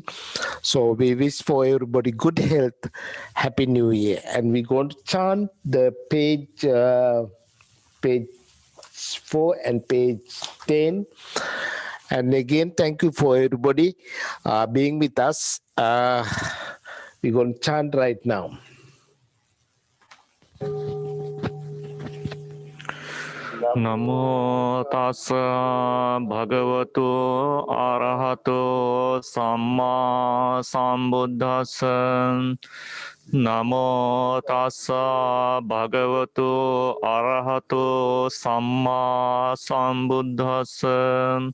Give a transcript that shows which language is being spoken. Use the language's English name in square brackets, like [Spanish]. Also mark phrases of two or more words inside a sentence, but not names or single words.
[English] So we wish for everybody good health, happy new year. And we're going to chant the page 4 and page 10. And again, thank you for everybody being with us. We're going to chant right now. [Pali] Namo tassa bhagavato arahato samma sambuddhassa. Namo tassa bhagavato arahato samma sambuddhassa.